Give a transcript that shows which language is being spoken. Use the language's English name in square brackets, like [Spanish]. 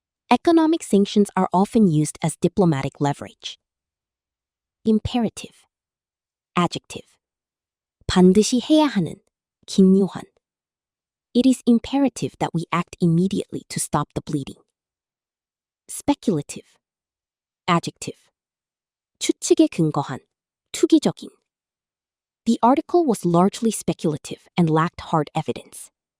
[English] Economic sanctions are often used as diplomatic leverage. Imperative. Adjective. [Korean] 반드시 해야 하는. 긴요한. [English] It is imperative that we act immediately to stop the bleeding. Speculative. Adjective. [Korean] 추측에 근거한, 투기적인. [English] The article was largely speculative and lacked hard evidence.